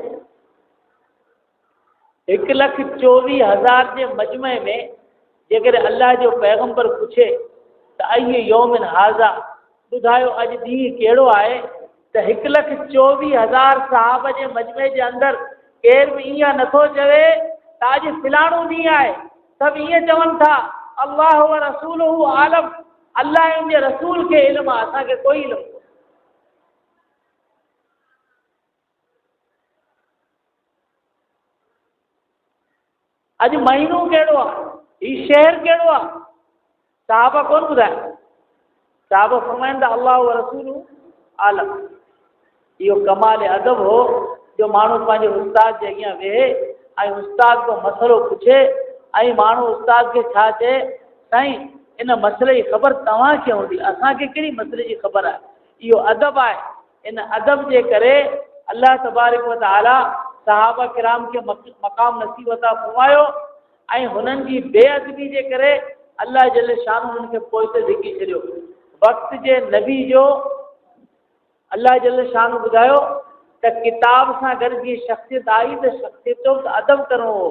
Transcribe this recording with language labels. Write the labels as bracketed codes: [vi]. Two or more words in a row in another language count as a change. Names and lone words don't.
[sd] 1,24,000 जे मजमे में जेकॾहिं अल्लाह जो पैगम्बर पुछे त [ar] أي يوم هذا, [sd] ॿुधायो अॼु ॾींहुं कहिड़ो आहे, त 1,24,000 साहब जे मजमे जे अंदरि केरु बि ईअं नथो चवे त अॼु फिलाणो ॾींहुं आहे। सभु ईअं चवनि था [ar] الله و رسوله أعلم, [sd] अल्लाह ऐं उनजे रसूल खे इल्मु आहे, असांखे कोई इल्मु कोन्हे। अॼु महीनो कहिड़ो आहे, ही शहर कहिड़ो आहे, साहब कोन ॿुधाए। साहब फरमाइनि था [ar] الله و رسوله أعلم. [sd] इहो कमाल अदब हो जो माण्हू पंहिंजे उस्ताद जे अॻियां वेहे ऐं उस्ताद को मसइलो पुछे ऐं माण्हू उस्ताद खे छा चए, साईं इन मसइले जी ख़बर तव्हांखे हूंदी, असांखे कहिड़ी मसइले जी ख़बर आहे। इहो अदब आहे। इन अदब जे करे [ar] الله تبارك وتعالى [sd] सहाबा किराम खे मक़ाम नसीब अता फरमायो ऐं हुननि जी बेअदबी जे करे [ar] الله جل شأن [sd] हुननि खे पोइ ते धिकी छॾियो। वक़्त जे नबी जो [ar] الله جل شأن [sd] ॿुधायो त किताब सां गॾु जीअं शख़्सियत आई त शख़्सियत जो बि अदब करिणो हो।